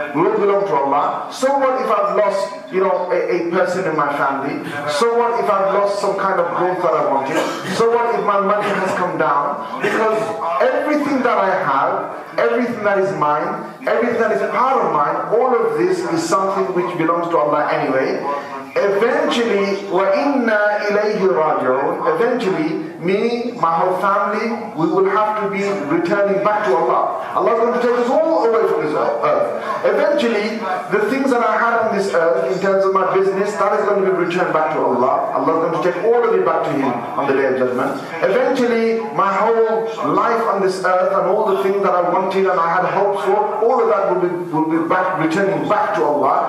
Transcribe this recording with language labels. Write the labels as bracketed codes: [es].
[en] We all belong to Allah. So what if I've lost, a person in my family? So what if I've lost some kind of growth that I wanted? So what if my money has come down? Because everything that I have, everything that is mine, everything that is part of mine, all of this is something which belongs to Allah anyway. Eventually, [ar] وَإِنَّا إِلَيْهِ رَاجِعُونَ. [en] Eventually, me, my whole family, we will have to be returning back to Allah. Allah is going to take us all away from this earth. Eventually, the things that I had on this earth, in terms of my business, that is going to be returned back to Allah. Allah is going to take all of it back to Him on the Day of Judgment. Eventually, my whole life on this earth and all the things that I wanted and I had hopes for, all of that will be returning back to Allah.